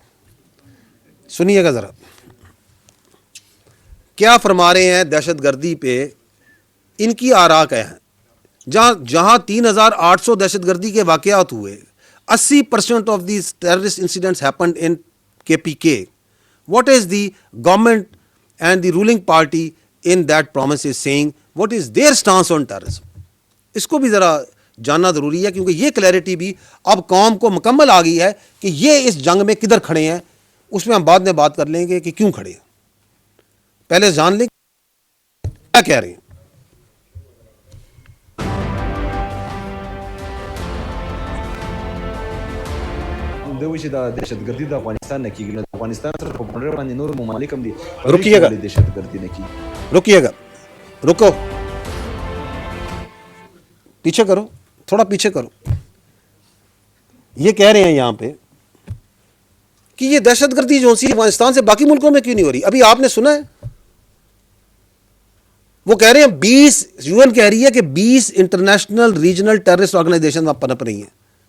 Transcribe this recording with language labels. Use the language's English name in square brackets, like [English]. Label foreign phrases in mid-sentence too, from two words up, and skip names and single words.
[Urdu] سنیے گا ذرا کیا فرما رہے ہیں دہشت گردی پے، ان کی آرا کیا ہے. جہاں 3,800 دہشت گردی کے واقعات ہوئے, [English] 80% of these terrorist incidents happened in KPK. What is the government and the ruling party in that province is saying? What is their stance on terrorism? [Urdu] اس کو بھی ذرا جاننا ضروری ہے، کیونکہ یہ کلیرٹی بھی اب قوم کو مکمل آ گئی ہے کہ یہ اس جنگ میں کدھر کھڑے ہیں. اس میں ہم بعد میں بات کر لیں گے کہ کیوں کھڑے ہیں۔ پہلے جان لیں کیا کہہ رہے ہیں. [Pashto] دوی دا دهشتګردي د افغانستان نه کیږي، د افغانستان سره په بڼه باندې نور ممالک هم دي [Urdu] रुकिएगा [Pashto] دهشتګردي نه کیږي. [Urdu] رکیے گا رکو، پیچھے کرو، تھوڑا پیچھے کرو. یہ کہہ رہے ہیں یہاں پے کہ یہ دہشت گردی جو سی افغانستان سے باقی ملکوں میں کیوں نہیں ہو رہی. ابھی آپ نے سنا ہے، وہ کہہ رہے ہیں 20 UN کہہ رہی ہے کہ 20 [English] international regional terrorist organization [Urdu] وہاں پنپ رہی ہیں.